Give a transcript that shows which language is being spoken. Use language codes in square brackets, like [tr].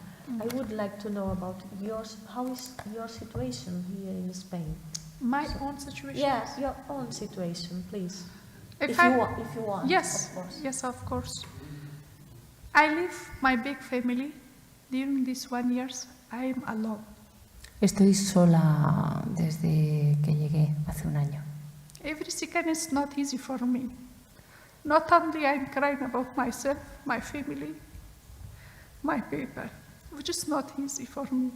[en] I would like to know about how is your situation here in Spain? My own situation? Yes, your own situation, please. If you want, yes, of course. Yes, of course. I live my big family. During these 1 year, I am alone. [es] Estoy sola desde que llegué hace un año. [en] Every second is not easy for me. Not only I'm crying about myself, my family, my people, which is not easy for me.